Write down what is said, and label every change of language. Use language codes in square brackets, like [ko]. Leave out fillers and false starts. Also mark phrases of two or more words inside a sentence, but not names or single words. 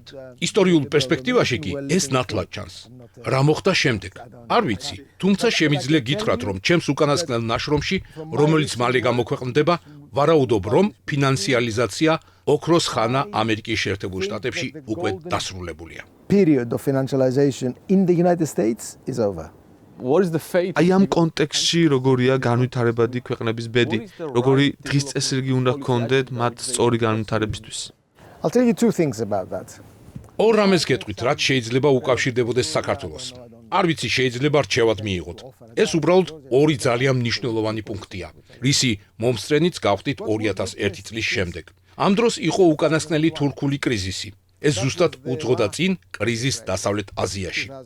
[ka] ისტორიულ პერსპექტივაში კი ეს ნათლად ჩანს. რა მოხდა შემდეგ? არ ვიცი, თუმცა შემიძლია გითხრათ, რომ ჩემს უკანასკნელ ნაშრომში, რომელიც მალე გამოქვეყნდება, ვარაუდობ, რომ ფინანსიალიზაცია ოქროს ხანა ამერიკის შეერთებულ შტატებში უკვე დასრულებულია. [en] Period of financialization in the United States is over. What is the fate? [ka] აი ამ კონტექსტში როგორია განვითარებადი ქვეყნების ბედი, როგორი დღის წესრიგი უნდა გქონდეთ მათ სწორი განვითარებისთვის. [en] I'll tell you two things about that. [ka] ორ რამეს გეტყვით, რაც შეიძლება უკავშირდებოდეს საქართველოს. არ ვიცი, შეიძლება რჩევად მიიღოთ. ეს უბრალოდ ორი ძალიან მნიშვნელოვანი პუნქტია, რისი მომსწრენიც გავხდით 2001 წლის შემდეგ. ამ დროს იყო უკანასკნელი თურქული კრიზისი. ეს ზუსტად უძღოდა წინ კრიზისს დასავლეთ აზიაში.